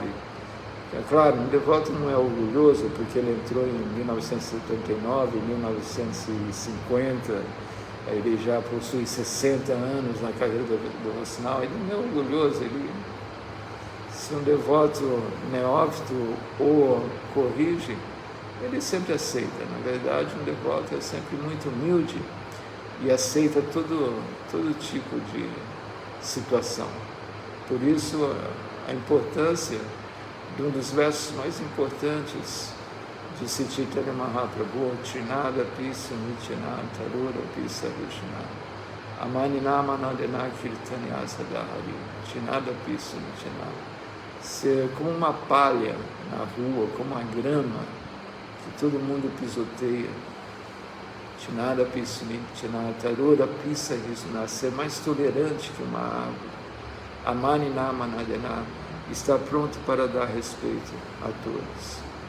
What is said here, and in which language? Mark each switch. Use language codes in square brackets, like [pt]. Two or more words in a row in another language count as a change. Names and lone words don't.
[pt] É claro, um devoto não é orgulhoso porque ele entrou em 1979, 1950, ele já possui 60 anos na carreira devocional, ele não é orgulhoso, se um devoto neófito ou corrige, ele sempre aceita. Na verdade, um devoto é sempre muito humilde e aceita todo tipo de situação. Por isso, a importância de um dos versos mais importantes de Chaitanya Mahaprabhu, [sa] तृणाद अपि सुनीचेन तरोर अपि सहिष्णुना अमानिना मानदेन कीर्तनीयः सदा हरिः तृणाद अपि सुनीचेन. [pt] Ser como uma palha na rua, como uma grama que todo mundo pisoteia. [sa] तृणाद अपि सुनीचेन तरोर अपि सहिष्णुना, [pt] ser mais tolerante que uma árvore. [sa] अमानिना मानदेन, [pt] está pronto para dar respeito a todos.